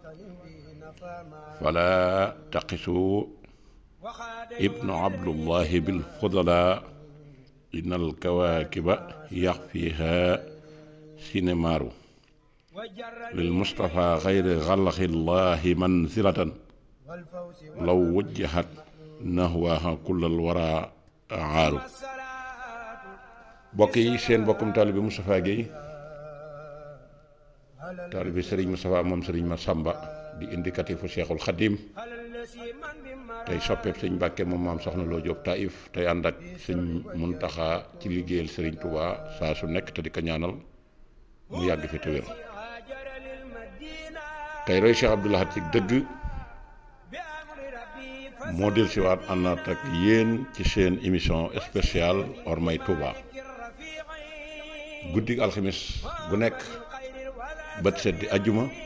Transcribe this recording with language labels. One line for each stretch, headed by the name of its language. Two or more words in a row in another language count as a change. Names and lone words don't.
Arabic: فلا تقسوا ابن عبد الله بالفضلاء إن الكواكب يخفيها سينمار للمصطفى غير غلق الله منزلة لو وجهت نحوها كل الورى عار
Wolof: بوكي سين بوكم طالب مصطفى Gueye طالب سيرين مصطفى موم سيرين Massamba di indicatifu Cheikhul Khadim tey soppeeb sëñ Mbàkke moom maam soxna Loo Jóob Taïf tey ànd ak sëñ Muntaxa ci liggéeyal sëriñ Touba saa su nekk te di ko ñaanal mu yàgg fi te wér tey roy Cheikh Abdou Lahad ci dëgg moo del siwaat àndaat ak yéen ci seen
French: émission spéciale
Wolof: Ormay Touba guddi alxamis bu nekk bët set di ajjuma